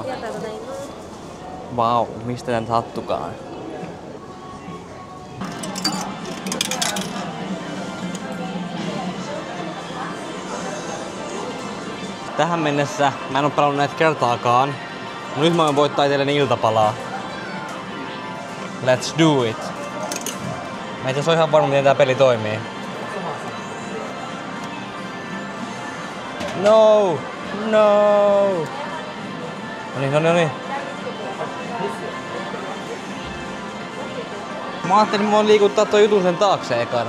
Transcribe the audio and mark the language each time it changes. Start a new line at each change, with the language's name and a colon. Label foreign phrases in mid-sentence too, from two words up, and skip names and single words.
Finnish: Vau, mistä tän hattukaan? Tähän mennessä mä en oo pelannut näitä kertaakaan. Nyt mä voin voittaa itselleni iltapalaa.
English: Let's do it.
Finnish: Mä itse asiassa ihan varma miten tää peli toimii. No! Noniin. Mä ajattelin, että mä voin liikuttaa toi jutun sen taakse ekana.